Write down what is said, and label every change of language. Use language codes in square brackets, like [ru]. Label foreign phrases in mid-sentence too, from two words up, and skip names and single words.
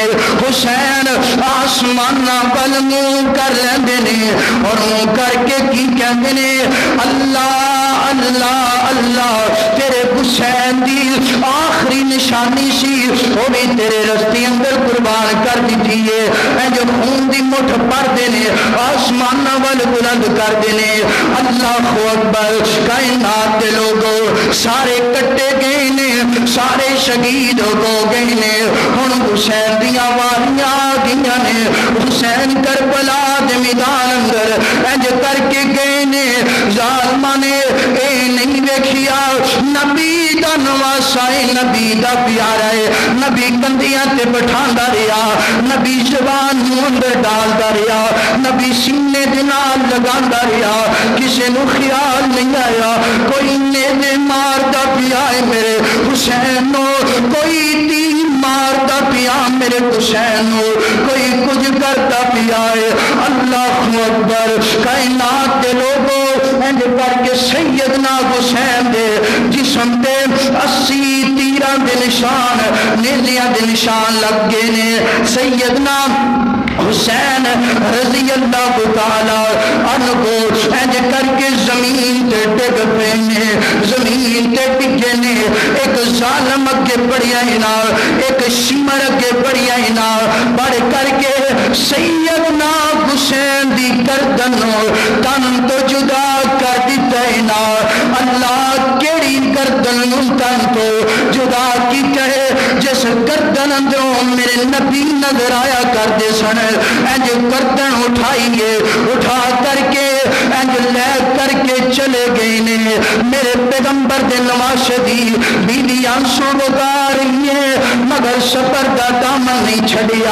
[pa] حسین آسمان بل منہ کر لیندے نے اور منہ کر کے کی کہندے نے اللہ اللہ اللہ تیرے حسین دی آخری نشانی سی وہ بھی تیرے رستے اندر قربان کر دیتی ہے اے جو خون دی مٹھ پر دینے آسمان وال بلند کر دینے۔ [ar] اللہ اکبر۔ [pa] کائنات دے لوگوں سارے کٹے گئے نے سارے شہید ہو گئے نے ہن حسین دیاں واریاں گئیاں نے حسین کربلا دے میدان اندر انج کر کے گئے نے ظالماں نے اے نہیں ویکھیا نبی دا نواسا ہے نبی دا پیارا ہے نبی کندیاں تے بٹھاندا رہیا نبی زبان نوں اندر ڈالدا رہیا نبی سینے دے نال لگاندا رہیا کسے نو خیال نہیں آیا کوئی نیزے ماردا پیا ہے میرے حسین نو کوئی تیر ماردا پیا میرے حسین نو کوئی کچھ کرتا پیا ہے۔ [ar] اللہ اکبر۔ [pa] کائنات دے لوگوں انج کر کے سیدنا حسین دے جسم تے 80 تیراں دے نشان نیزیاں دے نشان لگ گئے نے۔ سیدنا حسین [ar] رضی اللہ تعالی عنہ [pa] کو انج کر کے زمین تے ڈگ پے نے زمین تے ڈگے نے ایک ظالم اگے بڑھیا نا ایک شمر اگے بڑھیا نا بڑھ کر کے سیدنا حسین دی گردن تن تو جدا کر دیتا ہے نا اللہ کیڑی گردن تن تو جدا کیتا ہے جس گردن اندروں میرے نبی نظر آیا کر دے سن انج گردن اٹھائیے اٹھا کر کے انج لے کر کے چلے گئے نے میرے پیغمبر دے نواسے دی بیوی آنسو بگا رہی ہے مگر سفر دا دامن نہیں چھڑیا۔